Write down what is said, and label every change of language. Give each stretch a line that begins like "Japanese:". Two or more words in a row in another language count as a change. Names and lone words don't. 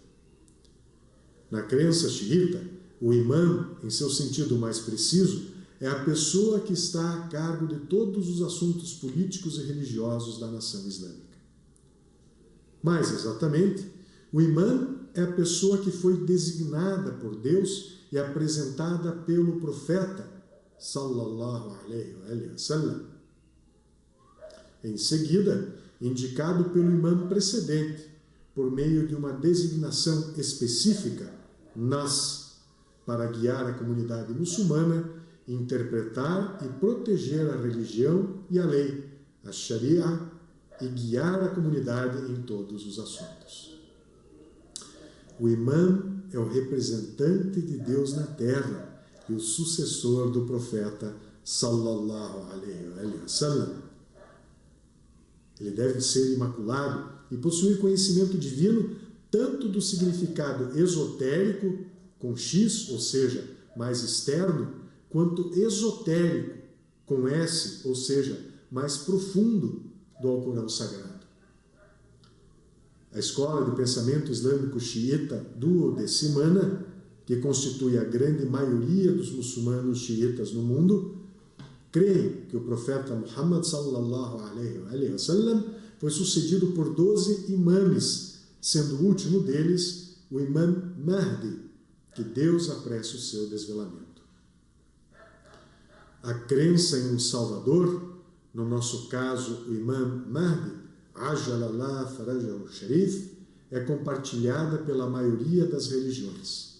Portuguese: Na crença xiita, o imam, em seu sentido mais preciso, é a pessoa que está a cargo de todos os assuntos políticos e religiosos da nação islâmica. Mais exatamente, o imam é a pessoa que foi designada por Deus e apresentada pelo profeta,
Arabic: صلى الله عليه وسلم.
Portuguese: Em seguida, indicado pelo imam precedente, por meio de uma designação específica, nas, para guiar a comunidade muçulmana, interpretar e proteger a religião e a lei, a Sharia, e guiar a comunidade em todos os assuntos. O imam é o representante de Deus na terra e o sucessor do profeta
Arabic: صلى الله عليه وسلم.
Portuguese: Ele deve ser imaculado e possuir conhecimento divino tanto do significado esotérico, com X, ou seja, mais externo, quanto esotérico, com S, ou seja, mais profundo do Alcorão Sagrado. A escola de pensamento islâmico xiita duodecimana, que constitui a grande maioria dos muçulmanos xiitas no mundo, creem que o profeta Muhammad
Arabic: صلى الله عليه وسلم
Portuguese: foi sucedido por 12 imames, sendo o último deles o imam Mahdi, que Deus apresse o seu desvelamento. A crença em um Salvador, no nosso caso o imam Mahdi,
Arabic: عجل الله فرجه الشريف,
Portuguese: é compartilhada pela maioria das religiões.